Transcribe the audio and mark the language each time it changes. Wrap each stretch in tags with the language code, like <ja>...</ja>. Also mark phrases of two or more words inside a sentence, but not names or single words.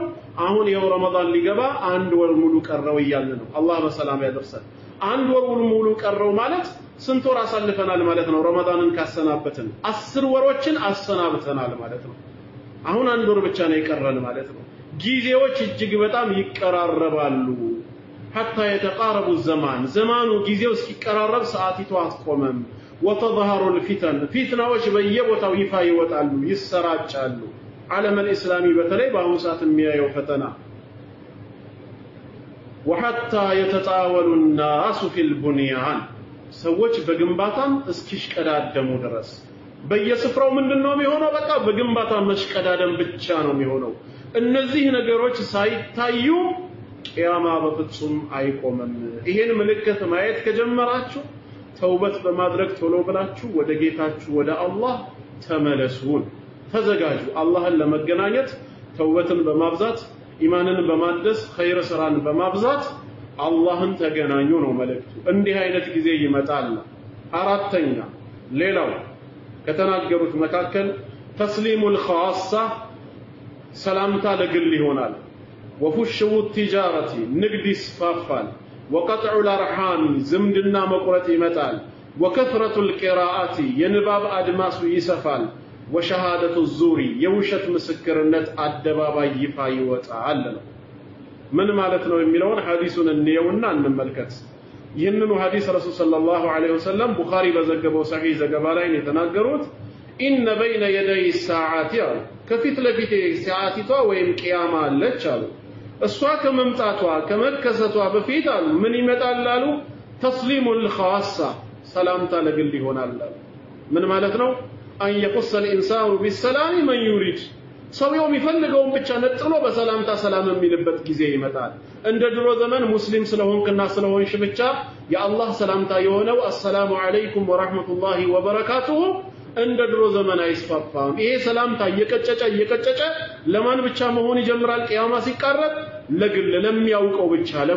<am>አሁን ይሄው ረመዳን ሊገባ አንድ ወር ሙሉ ቀረው ይያለ ነው አላህ በሰላም ያደርሰን አንድ ወር ሙሉ ቀረው ማለት ስንት ወር አሳልፈናል ማለት ነው ረመዳንን ካሰናበትን 10 ወሮችን አሰናብተናል ማለት ነው አሁን አንድ ወር ብቻ ነው የቀረን ማለት ነው ጊዜዎች እጅግ በጣም ይቀራረባሉ</am> <ar>حتى يتقارب الزمان زمانو</ar> <am>ጊዜው እስኪቀራረብ ሰዓቲቱ አትቆመም</am> <ar>وتظهر الفتن</ar> <am>فتنዎች በየቦታው ይፋ ይወጣሉ ይሰራጫሉ ዓለም الاسلامي በተለይ በአሁኑ ሰዓት የሚያየው ፈተና</am> <ar>وحتى يتطاول الناس في البنيان</ar> <am>ሰዎች በግንባታም እስኪሽቀዳደሙ ድረስ በየስፍራው ምንድነው የሚሆነው በቃ በግንባታ መሽቀዳደም ብቻ ነው የሚሆነው እነዚህ ነገሮች ሳይታዩ ቂያማ በፍጹም አይቆምም ይሄን ምልክት ማየት ከጀመራችሁ ተውበት በማድረግ ቶሎ ብላችሁ ወደ ጌታችሁ ወደ አላህ ተመለሱን ተዘጋጁ አላህን ለመገናኘት ተውበትን በማብዛት ኢማንን በማደስ ኸይር ስራን በማብዛት አላህን ተገናኙ ነው መልእክቱ እንዲህ አይነት ጊዜ ይመጣል አራተኛ ሌላው ከተናገሩት መካከል</am> <ar>تسليم الخاصة</ar> <am>ሰላምታ ለግል ይሆናል</am> <ar>وفشو التجارة</ar> <am>ንግድ ይስፋፋል</am> <ar>وقطع الارحام</ar> <am>ዝምድና መቁረጥ ይመጣል</am> <ar>وكثرة القراءات</ar> <am>የንባብ አድማሱ ይሰፋል</am> <ar>وشهادة الزور</ar> <am>የውሸት ምስክርነት አደባባይ ይፋ ይወጣል ነው ምን ማለት ነው የሚለውን ሐዲሱን እንየውና እንመልከት ይህንኑ ሐዲስ ረሱል ሰለላሁ ዐለይሂ ወሰለም ቡኻሪ በዘገበው ሰሂህ ዘገባ ላይ የተናገሩት</am> <ar>إن بين يدي الساعة</ar> <am>አሉ ከፊት ለፊቴ ሰዓቲቷ ወይም ቂያማ አለች አሉ እሷ ከመምጣቷ ከመከሰቷ በፊት አሉ ምን ይመጣል አሉ</am> <ar>تسليم الخاصة</ar> <am>ሰላምታ ለግል ይሆናል አሉ ምን ማለት ነው</am> <ar>أن يخص الانسان بالسلام من يريد</ar> <am>ሰውየው የሚፈልገውን ብቻ ነጥሎ በሰላምታ ሰላም የሚልበት ጊዜ ይመጣል እንደ ድሮ ዘመን ሙስሊም ስለሆንክና ስለሆንሽ ብቻ የአላህ ሰላምታ የሆነው</am> <ar>السلام عليكم ورحمة الله وبركاته</ar> <am>እንደ ድሮ ዘመን አይስፋፋም ይሄ ሰላምታ እየቀጨጨ ለማን ብቻ መሆን ይጀምራል ቂያማ ሲቃረብ ለግል ለሚያውቀው ብቻ</am>